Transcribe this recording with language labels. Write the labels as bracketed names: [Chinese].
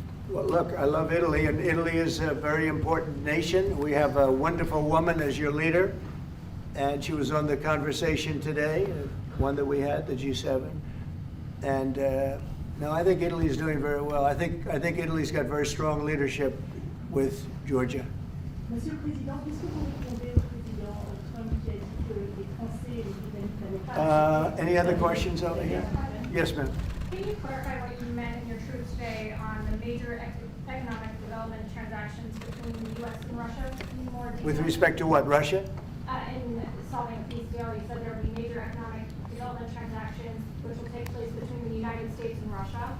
[English] Well, look, I love Italy, and Italy is a very important nation. We have a wonderful woman as your leader, and she was on the conversation today, one that we had, the G7. And no, I think Italy is doing very well. I think Italy's got very strong leadership with Georgia. [French] Monsieur le Président, qu'est-ce que vous répondez au président Trump qui a dit que les Français et les Britanniques n'avaient pas... [English] Any other questions over here? Yes, ma'am. Can you clarify what you meant in your truth today on the major economic development transactions between the U.S. and Russia? In more detail? With respect to what, Russia? In solving a peace deal, you said there will be major economic development transactions which will take place between the United States and Russia.